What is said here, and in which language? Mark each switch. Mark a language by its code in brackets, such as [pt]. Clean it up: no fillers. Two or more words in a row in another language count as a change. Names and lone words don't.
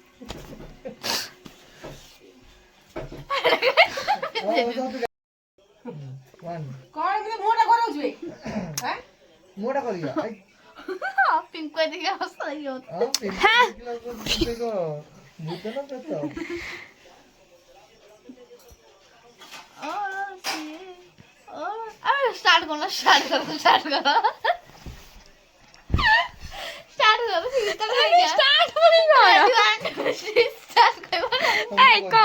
[or] କଣ ଏମିତି ମୁହଁଟା କରାଉଛୁ ବେ? ହାଁ? ମୁହଁଟା କରିବା ପିଙ୍କୁ ଏତିକି ହସ ଲାଗିବ। ଭୂତ ନା ପ୍ରେତ [hi] स्टार्ट करो स्टार्ट करो स्टार्ट करो स्टार्ट करो [or] ଷ୍ଟାର୍ଟ କରି କଣ [hi] स्टार्ट करो [or] ଏଇ କଣ